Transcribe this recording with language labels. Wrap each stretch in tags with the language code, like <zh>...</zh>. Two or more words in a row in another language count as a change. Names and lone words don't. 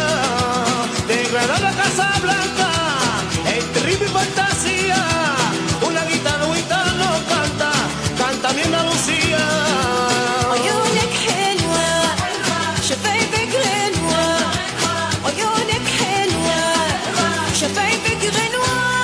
<es>De Granada a Casa Blanca, entre ritmo y fantasía, una guitarra un gitano canta, cántame Andalucía.</es> <ar>عيونك حلوة شفايفك غنوة عيونك حلوة شفايفك غنوة</ar>